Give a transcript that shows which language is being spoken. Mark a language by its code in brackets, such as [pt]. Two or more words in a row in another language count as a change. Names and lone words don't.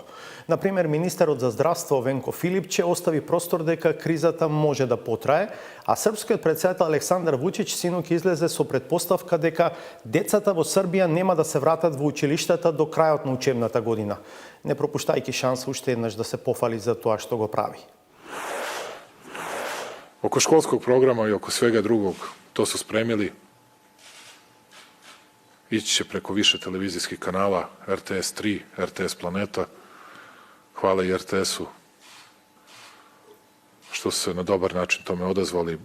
[mk] Например, министерот за здравство Венко Филипче остави простор дека кризата може да потрае, а српскиот претседател Александар Вучич синоќ излезе со предпоставка дека децата во Србија нема да се вратат во училиштата до крајот на учебната година, не пропуштајќи шанса уште еднаш да се пофали за тоа што го прави. [sr] Oko školskog programa i oko svega drugog, to su spremili. Ići će preko više televizijskih kanala, RTS 3, RTS Planeta. Hvala i RTS-u što su se na dobar način tome odazvali.